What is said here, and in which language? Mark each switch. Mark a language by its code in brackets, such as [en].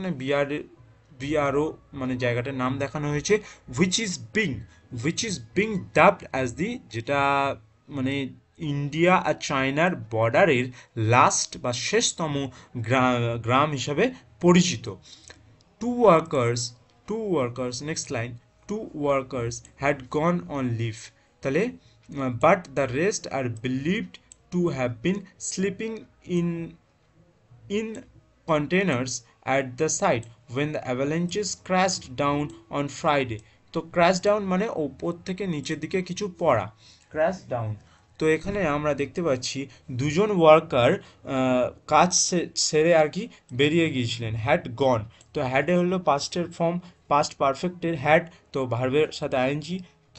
[bn] এখানে বিআরও মানে জায়গাটার নাম দেখানো হয়েছে, [en] which is being dubbed as the, [bn] যেটা মানে ইন্ডিয়া আর চায়নার বর্ডারের লাস্ট বা শেষতম গ্রাম হিসাবে পরিচিত। [en] Two workers, next line, two workers had gone on leave, তাহলে but the rest are believed to have been sleeping in containers at the site when the avalanches crashed down on Friday. [bn] তো crash down মানে ওপর থেকে নিচের দিকে কিছু পড়া, crash down. তো এখানে আমরা দেখতে পাচ্ছি দুজন ওয়ার্কার কাজ সেরে আর কি বেরিয়ে গিয়েছিলেন, হ্যাড গন। তো হ্যাডে হলো পাস্টের ফর্ম, পাস্ট পারফেক্টের হ্যাড, তো ভার্বের সাথে আইএনজি, তো